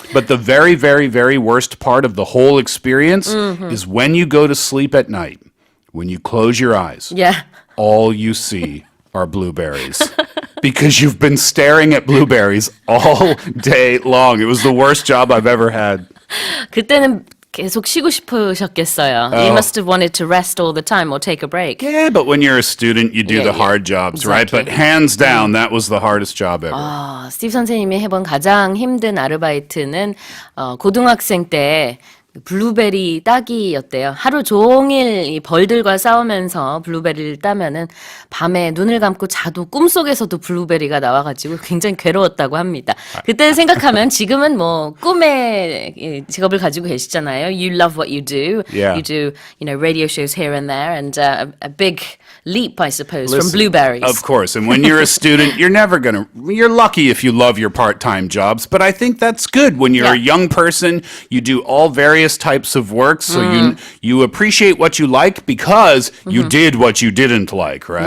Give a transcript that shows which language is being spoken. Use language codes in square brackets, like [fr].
[en] But the very, very, very worst part of the whole experience is when you go to sleep at night, when you close your eyes. Yeah. All you see are blueberries because you've been staring at blueberries all day long. It was the worst job I've ever had. [ko] 그때는 계속 쉬고 싶으셨겠어요. [en] You must have wanted to rest all the time or take a break. Yeah, but when you're a student, you do the hard jobs, right? But hands down, that was the hardest job ever. [ko] 스티브 선생님이 해본 가장 힘든 아르바이트는 고등학생 때 블루베리 따기였대요. 하루 종일 이 벌들과 싸우면서 블루베리를 따면은 밤에 눈을 감고 자도 꿈속에서도 블루베리가 나와가지고 굉장히 괴로웠다고 합니다. 그때 생각하면 지금은 뭐 꿈의 직업을 가지고 계시잖아요. [en] You love what you do. Yeah. You do, radio shows here and there, and a big leap, I suppose, Listen, from blueberries. Of course. And when you're a student, you're lucky if you love your part-time jobs, but I think that's good. When you're a young person, you do all various types of work, so you appreciate what you like because you did what you didn't like, right?